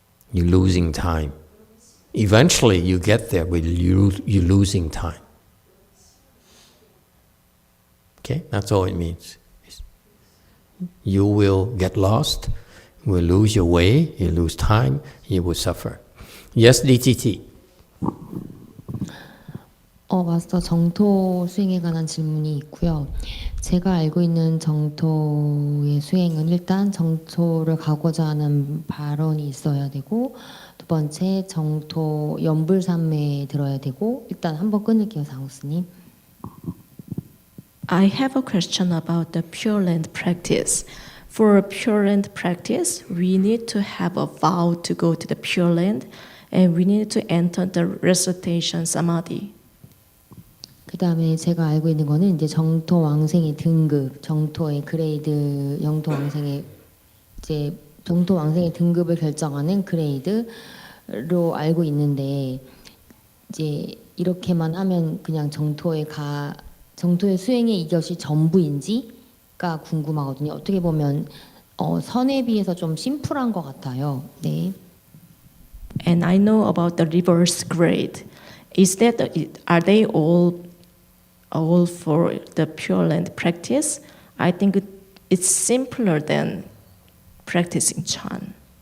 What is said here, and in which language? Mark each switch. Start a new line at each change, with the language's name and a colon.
English: You're losing time. Eventually you get there, but you're losing time. Okay, that's all it means. You will get lost, you will lose your way, you lose time, you will suffer. Yes, DTT.
Korean: 마스터 정토 수행에 관한 질문이 있고요. 제가 알고 있는 정토의 수행은 일단 정토를 가고자 하는 발언이 있어야 되고, 두 번째 정토 연불삼매에 들어야 되고, 일단 한번 끊을게요, 상우스님.
English: I have a question about the Pure Land practice. For Pure Land practice, we need to have a vow to go to the Pure Land, and we need to enter the recitation samadhi.
Korean: 그 다음에 제가 알고 있는 거는 이제 정토 왕생의 등급, 정토의 그레이드, 영토 왕생의 이제 정토 왕생의 등급을 결정하는 그레이드로 알고 있는데, 이제 이렇게만 하면 그냥 정토의 수행에 이것이 전부인지가 궁금하거든요. 어떻게 보면 선에 비해서 좀 심플한 것 같아요. 네.
English: And I know about the reverse grade. Is that are they all for the Pure Land practice? I think it's simpler than practicing Chan.